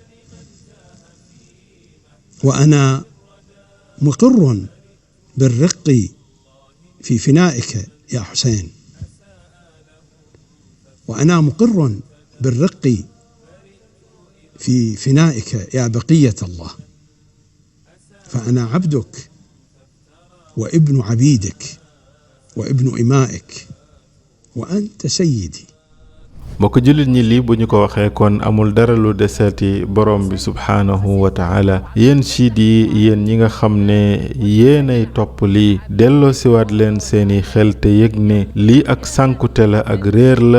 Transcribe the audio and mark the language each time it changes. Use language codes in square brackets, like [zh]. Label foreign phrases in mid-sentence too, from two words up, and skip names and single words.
[ar] وأنا مقر بالرق في فنائك يا حسين وأنا مقر بالرق في فنائك يا بقية الله، فأنا عبدك وابن عبيدك وابن إمائك وأنت سيدي. [wo] mbokk jullit ñi lii bu ñu ko waxee kon amul dara lu deseeti borom bi [ar] سبحانه وتعالى. [wo] yéen siid yi yéen ñi nga xam ne yéenay topp lii delloo siwaat leen seeni xel te yëg ne lii ak sànkute la ak réer la.